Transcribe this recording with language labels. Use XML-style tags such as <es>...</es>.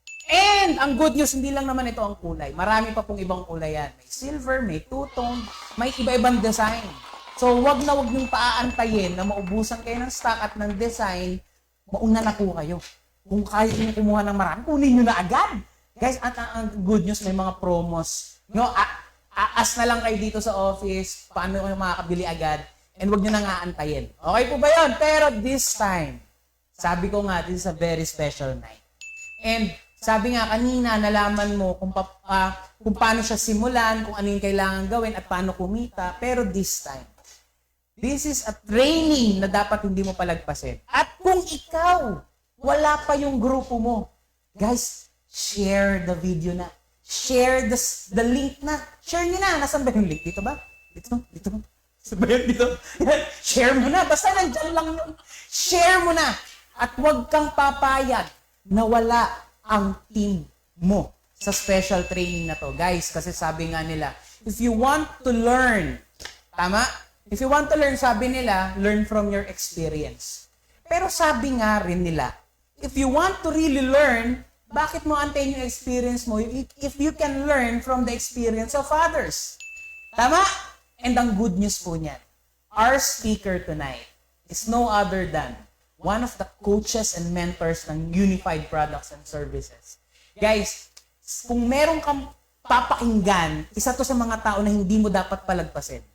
<tl>And ang good news, hindi lang naman ito ang kulay. Marami pa pong ibang kulay yan. May silver, may two-tone, may iba-ibang design. So, wag niyong paaantayin na maubusan kayo ng stock at ng design, mauna na po kayo. Kung kaya nyo kumuha ng marami, kunin nyo na agad. Guys, at ang good news, may mga promos. Aas na lang kayo dito sa office, paano kayo makakabili agad, and wag nyo na nga antayin. Okay po ba yun?</tl> <en>Pero this time,</en> <tl>sabi ko nga,</tl> <en>this is a very special night.</en> <tl>And sabi nga kanina, nalaman mo kung paano siya simulan, kung ano yung kailangan gawin, at paano kumita. Pero</tl> <en>this time, this is a training</en> <tl>na dapat hindi mo palagpasin. At kung ikaw, wala pa yung grupo mo, guys,</tl> <en>share the video</en> <tl>na.</tl> <en>Share the link</en> <tl>na. Share nyo na. Nasaan ba yung link? Dito ba? Dito. Saan ba yun? Dito? Share mo na. Basta nandyan lang yun. Share mo na. At huwag kang papayag na wala ang team mo sa special training na to.</tl> <en>Guys,</en> <tl>kasi sabi nga nila,</tl> <en>if you want to learn,</en> <tl>tama?</tl> <en>If you want to learn,</en> <tl>sabi nila,</tl> <en>learn from your experience.</en> <tl>Pero sabi nga rin nila,</tl> <en>if you want to really learn,</en> <tl>bakit mo antayin yung experience mo</tl> <en>if you can learn from the experience of others?</en> <tl>Tama?</tl> <en>And ang good news po niyan, our speaker tonight is no other than one of the coaches and mentors ng Unified Products and Services.</en> <tl>Guys, kung meron kang papakinggan, isa to sa mga tao na hindi mo dapat palagpasin.</tl>